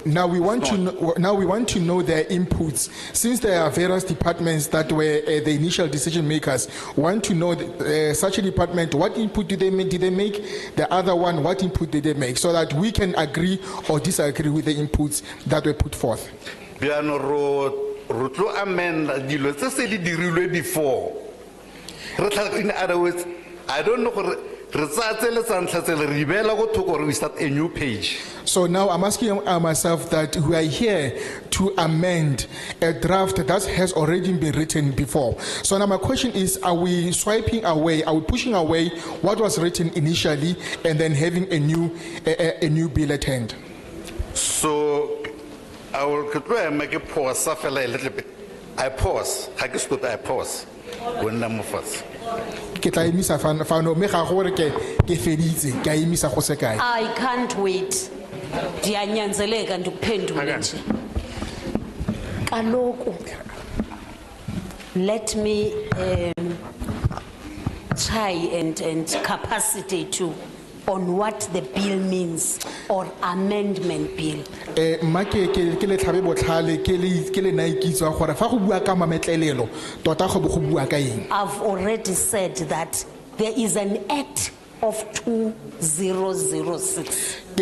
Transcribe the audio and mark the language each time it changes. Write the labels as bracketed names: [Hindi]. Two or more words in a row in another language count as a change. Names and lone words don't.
[English] Now we want to know their inputs. Since there are various departments that were the initial decision makers, want to know such a department, what input did they make? The other one, what input did they make? So that we can agree or disagree with the inputs that were put forth. [Tswana] Rotlo amend dilo tse se di dirilwe before. [English] In other words, I don't know [Tswana] re tsaya tsele tsa ntlha tsele re ibela go thoko gore [English] we start a new page. So now I'm asking myself that we are here to amend a draft that has already been written before. So now my question is, are we swiping away, are we pushing away what was written initially and then having a new bill at hand? So I will make a pause a little bit. I pause. I pause. When I'm first. I can't wait. [Xhosa] Ndiyanyanzeleka ndikuphendule nje. Kaloku, [English] let me try and capacitate you on what the bill means or amendment bill. I've already said that there is an act of 2006.